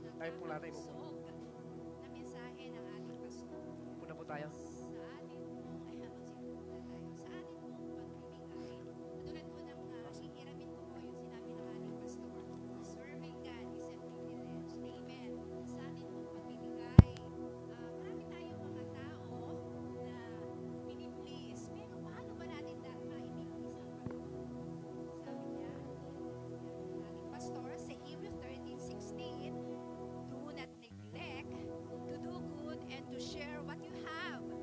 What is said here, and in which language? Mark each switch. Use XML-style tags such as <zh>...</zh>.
<tl>Tayo po natin mo. napakabusog na mensahe ng ating pastor. Puna po tayo. Sa atin pong, ayan, magsimula tayo. Sa atin pong pagbibigay. Katulad po ng hihiramin ko po yung sinabi ng ating pastor.</tl> <en>Serving God is a privilege. Amen.</en> <tl>Sa atin pong pagbibigay, marami tayong mga tao na piniplease. Pero paano ba natin maipiplease ang Panginoon? Sabi niya, ating pastor sa</tl> <en>Hebrews 13:16, do not neglect to do good and to share what you have</en>